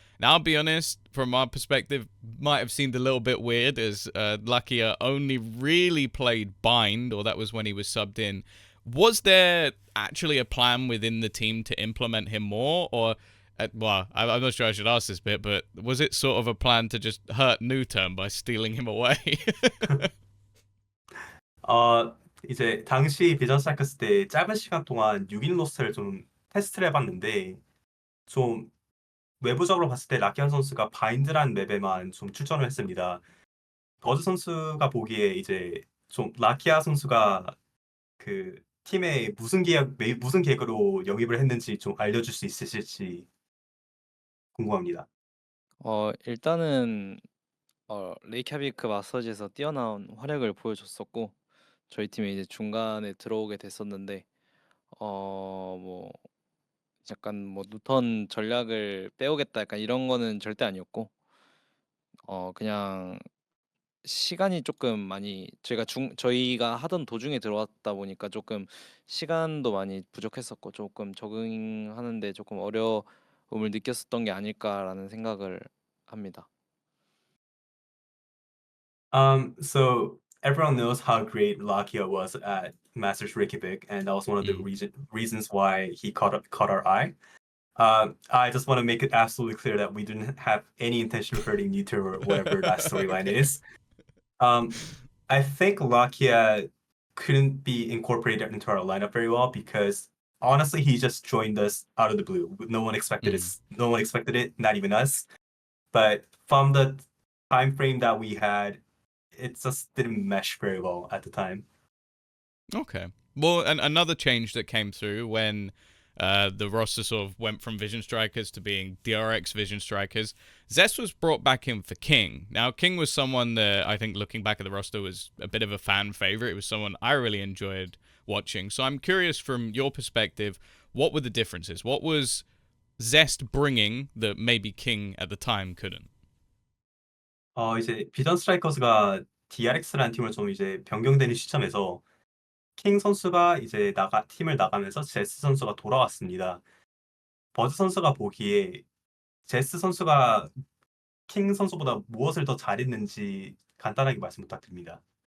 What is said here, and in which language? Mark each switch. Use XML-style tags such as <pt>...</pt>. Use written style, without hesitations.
<en>Now, I'll be honest, from our perspective, might have seemed a little bit weird as Luckier only really played Bind, or that was when he was subbed in. Was there actually a plan within the team to implement him more, or well, I'm not sure I should ask this bit, but was it sort of a plan to just hurt Newterm by stealing him away?</en> <ko>이제 당시 비전 스트라이커스 때 짧은 시간 동안 6인 로스를 좀 테스트를 해봤는데 좀 외부적으로 봤을 때 라키안 선수가 바인드란 맵에만 좀 출전을 했습니다. 버즈 선수가 보기에 이제 좀 라키아 선수가 그 팀에 무슨 계획으로 영입을 했는지 좀 알려줄 수 있으실지 궁금합니다. 일단은 레이캬비크 마스터즈에서 뛰어난 활약을 보여줬었고 저희 팀이 이제 중간에 들어오게 됐었는데 뭐 약간 뭐 누턴 전략을 빼오겠다 약간 이런 거는 절대 아니었고 그냥 시간이 조금 많이 저희가 하던 도중에 들어왔다 보니까 조금 시간도 많이 부족했었고 조금 적응하는데 조금 어려움을 느꼈었던 게 아닐까라는 생각을 합니다.</ko> <en>So everyone knows how great Lakia was at Masters Reykjavik, and that was one of the reasons why he caught our eye. I just want to make it absolutely clear that we didn't have any intention of hurting Newter or whatever that storyline is. I think Lakia couldn't be incorporated into our lineup very well because honestly, he just joined us out of the blue. No one expected it. No one expected it, not even us. But from the time frame that we had, it just didn't mesh very well at the time. Okay. Well, another change that came through when the roster sort of went from Vision Strikers to being DRX Vision Strikers, Zest was brought back in for King. Now, King was someone that I think looking back at the roster was a bit of a fan favorite. It was someone I really enjoyed watching. So I'm curious from your perspective, what were the differences? What was Zest bringing that maybe King at the time couldn't?</en> <ko>이제 비전 스트라이커스가 DRX라는 팀을 좀 이제 변경되는 시점에서 킹 선수가 이제 팀을 나가면서 제스 선수가 돌아왔습니다. 버즈 선수가 보기에 제스 선수가 킹 선수보다 무엇을 더 잘했는지 간단하게 말씀 부탁드립니다.</ko>